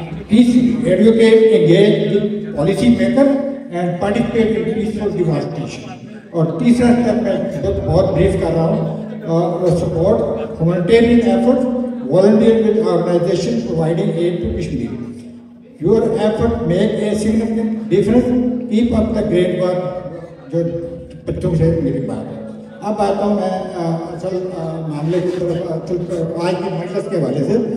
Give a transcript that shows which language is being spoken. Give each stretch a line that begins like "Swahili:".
English: Advocate engage with policy maker and participate in peaceful demonstration.
Urdu: اور تیسرا step میں بہت بریف کر رہا ہوں
English: Support humanitarian effort volunteer with organization providing aid to Kashmir. Your effort make a significant difference. Keep up the great work.
Urdu: جو بچوں سے میری بات ہے. اب آتا ہوں میں اصل معاملے کی طرف آج کی مجلس کے حوالے سے.